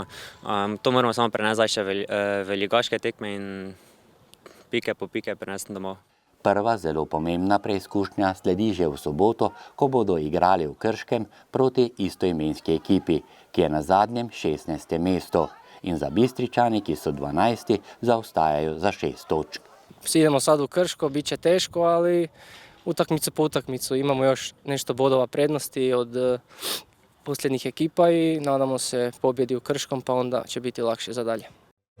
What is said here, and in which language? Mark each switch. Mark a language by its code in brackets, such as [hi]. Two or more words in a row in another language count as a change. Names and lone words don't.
[sl] To moramo samo prenesti še v ligaške tekme in pike po pike prenesti domov. Prva zelo pomembna preizkušnja sledi že v soboto, ko bodo igrali v Krškem proti istoimenski ekipi, ki je na zadnjem 16. mestu, in za Bistričani, ki so 12, zaostajajo za 6 točk. [hr] Idemo sad u Krško, bit će teško, ali utakmicu po utakmicu imamo još nešto bodova prednosti od posljednjih ekipa i nadamo se pobjedi u Krškom, pa onda će biti lakše za dalje.